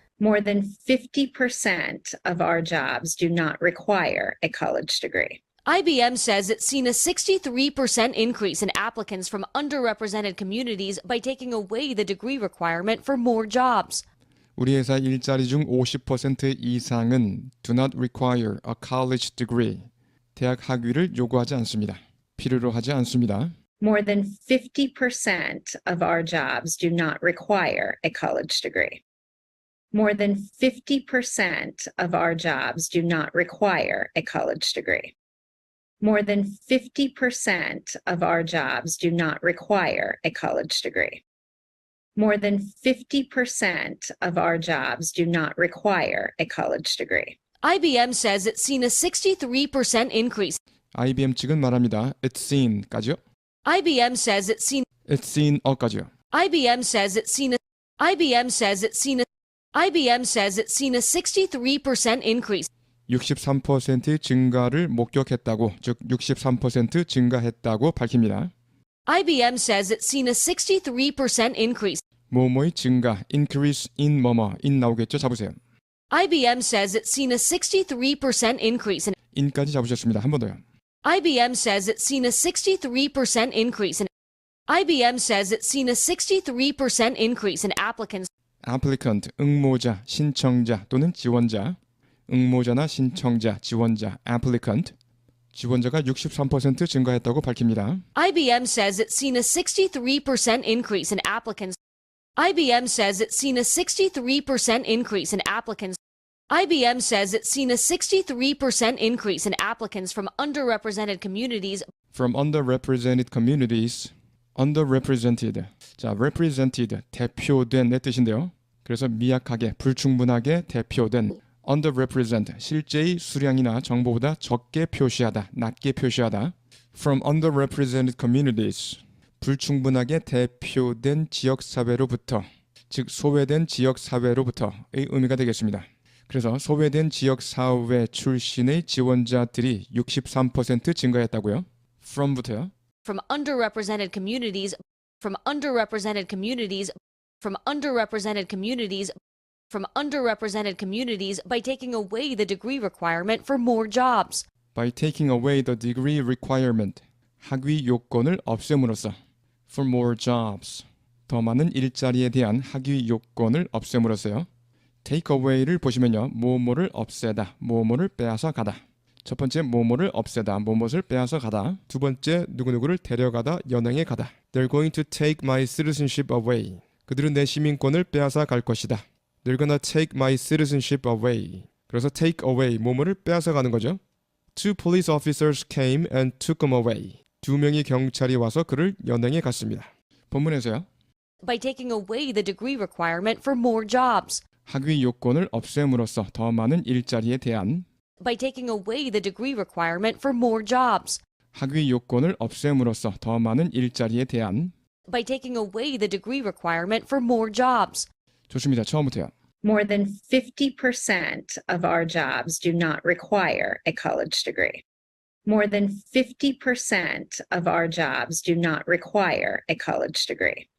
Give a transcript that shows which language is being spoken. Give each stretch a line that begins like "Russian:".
English: More than 50% of our jobs do not require a college degree. IBM says it's seen a 63% increase in applicants from underrepresented communities by taking away the degree requirement for more jobs.
Korean: 우리 회사 일자리 중 50% 이상은
English: do not require a college degree.
Korean: 대학 학위를 요구하지 않습니다. 필요로 하지 않습니다.
English: More than 50% of our jobs do not require a college degree. More than 50% of our jobs do not require a college degree. More than 50% of our jobs do not require a college degree. More than 50% of our jobs do not require a college degree. IBM says it's seen a 63% increase.
Korean: IBM 측은 말합니다.
English: It's seen까지요. IBM says it's seen. It's seen 어까지요. IBM says it's seen a. IBM says it's seen a. IBM says it's seen a 63% increase.
Korean: 63% 증가를 목격했다고, 즉 63% 증가했다고 밝힙니다.
English: IBM says it's seen a 63% increase.
Korean: 뭐뭐의 증가, increase in 뭐뭐, in 나오겠죠? 잡으세요.
English: IBM says it's seen a 63% increase in.
Korean: in까지 잡으셨습니다. 한 번 더요.
English: IBM says it's seen a 63% increase in. IBM says it's seen a 63% increase in applicants.
Korean: applicant, 응모자, 신청자 또는 지원자. 응모자나 신청자, 지원자, applicant. 지원자가 63% 증가했다고 밝힙니다.
English: IBM says it's seen a 63% increase in applicants. IBM says it's seen a 63% increase in applicants. IBM says it's seen a 63% increase in applicants from underrepresented communities. From underrepresented communities. underrepresented.
Korean: 자, represented, 대표된의 뜻인데요. 그래서 미약하게, 불충분하게 대표된 underrepresent, 실제의 수량이나 정보보다 적게 표시하다, 낮게 표시하다. From underrepresented communities, 불충분하게 대표된 지역사회로부터, 즉 소외된 지역사회로부터의 의미가 되겠습니다. 그래서 소외된 지역사회 출신의 지원자들이 63% 증가했다고요. from부터요.
English: From underrepresented communities. From underrepresented communities. From underrepresented communities. From underrepresented communities by taking away the degree requirement for more jobs. By taking away the degree requirement,
Korean: 학위 요건을 없앰으로써.
English: For more jobs,
Korean: 더 많은 일자리에 대한 학위 요건을 없앰으로써요. take away를 보시면요. 뭐뭐를 없애다, 뭐뭐를 빼앗아 가다. 첫 번째 뭐뭐를 없애다, 뭐뭐를 빼앗아 가다. 두 번째 누구누구를 데려가다, 연행해 가다.
English: They're going to take my citizenship away.
Korean: 그들은 내 시민권을 빼앗아 갈 것이다.
English: They're gonna take my citizenship away.
Korean: 그래서 take away, 뭐뭐를 빼앗아 가는 거죠.
English: Two police officers came and took him away.
Korean: 2명의 경찰이 와서 그를 연행해 갔습니다. 본문에서요.
English: By taking away the degree requirement for more jobs.
Korean: 학위 요건을 없앰으로써 더 많은 일자리에 대한.
English: By taking away the degree requirement for more jobs.
Korean: 학위 요건을 없앰으로써 더 많은 일자리에 대한.
English: By taking away the degree requirement for more jobs.
Korean: 좋습니다. 처음부터요.
English: More than 50% of our jobs do not require a college degree. More than 50% of our jobs do not require a college degree.